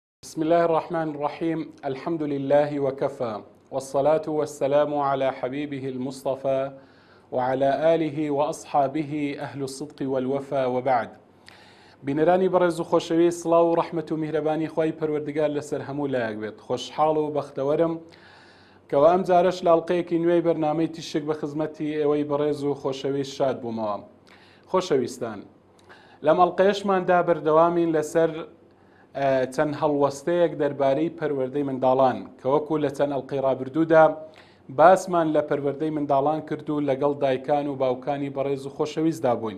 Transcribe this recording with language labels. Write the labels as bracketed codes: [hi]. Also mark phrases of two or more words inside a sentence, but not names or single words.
[ar] بسم الله الرحمن الرحيم. الحمد لله وكفى، والصلاة والسلام على حبيبه المصطفى وعلى آله وأصحابه أهل الصدق والوفا، وبعد. [ckb] بینەرانی بەڕێز و خۆشەویست، سڵاو و ڕەحمەت و میهرەبانی خوای پەروەردگار لەسەر هەموو لایەک بێت. خۆشحاڵ و بەختەوەرم کەوا ئەم جارەش لاڵقەیەکی نوێی بەرنامەی تیشک بە خزمەتی ئێوەی بەڕێز و خۆشەویست شاد بوومەوە. خۆشەویستان، لەم ئەڵلقەیەشماندا بەردەوامین لەسەر چەند هەڵوەستەیەک دەربارەی پەروەردەی منداڵان کە وەکو لە چەند ئەڵلقەی ڕابردوودا باسمان لە پەروەردەی منداڵان کرد و لەگەڵ دایکان و باوکانی بەڕێز و خۆشەویستدا بووین.